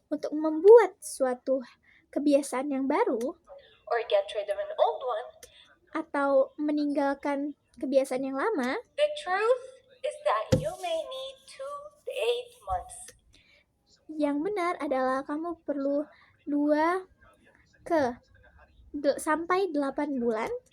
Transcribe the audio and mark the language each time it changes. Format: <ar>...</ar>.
<id>untuk membuat suatu kebiasaan yang baru</id> <en>or get rid of an old one,</en> <id>atau meninggalkan kebiasaan yang lama,</id> <en>the truth is that you may need 2 to 8 months.</en> <id>yang benar adalah kamu perlu 2 sampai 8 bulan,</id>